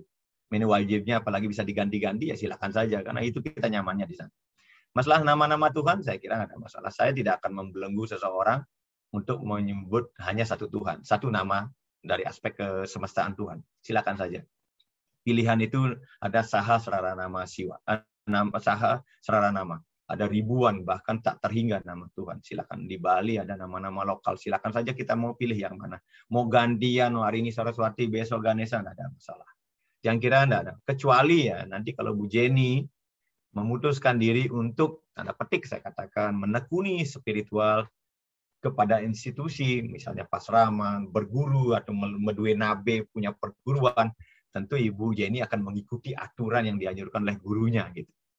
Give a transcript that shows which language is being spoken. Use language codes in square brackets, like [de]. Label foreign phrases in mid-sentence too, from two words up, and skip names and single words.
[id] Menu wajibnya apalagi bisa diganti-ganti, ya silakan saja. Karena itu kita nyamannya di sana. Masalah nama-nama Tuhan, saya kira nggak ada masalah. Saya tidak akan membelenggu seseorang untuk menyebut hanya satu Tuhan, satu nama. dari aspek kesemestaan Tuhan. Silakan saja. Pilihan itu ada [sa] saha serara nama siwa, saha serara nama. [id] Ada ribuan, bahkan tak terhingga nama Tuhan. Silakan. Di Bali ada nama-nama lokal. Silakan saja kita mau pilih yang mana. Mau gantian, hari ini Saraswati, besok Ganesha, nggak ada masalah. Yang kira nggak ada. Kecuali ya, nanti kalau Bu Jenny memutuskan diri untuk, tanda petik saya katakan, menekuni spiritual kepada institusi, misalnya pasraman, berguru, atau [ban] medue nabe, [id] punya perguruan, tentu Ibu Jenny akan mengikuti aturan yang dianjurkan oleh gurunya, gitu.